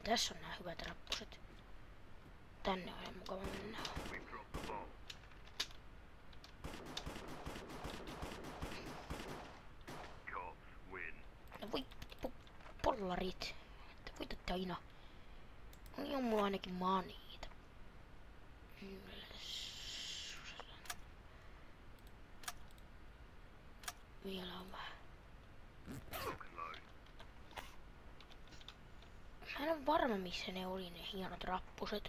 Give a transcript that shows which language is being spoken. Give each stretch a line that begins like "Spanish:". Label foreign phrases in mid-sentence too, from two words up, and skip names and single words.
Finnish: Tässä on nää hyvät rappuset. Tänne on ihan mukava mennä.
English: We dropped the bomb. Cops win.
Finnish: No voi pollarit. Te voitatte aina. On mulla ainakin maniita. Vielä on vähän.
English: Lock and load.
Finnish: Mä en oo varma missä ne oli ne hienot rappuset.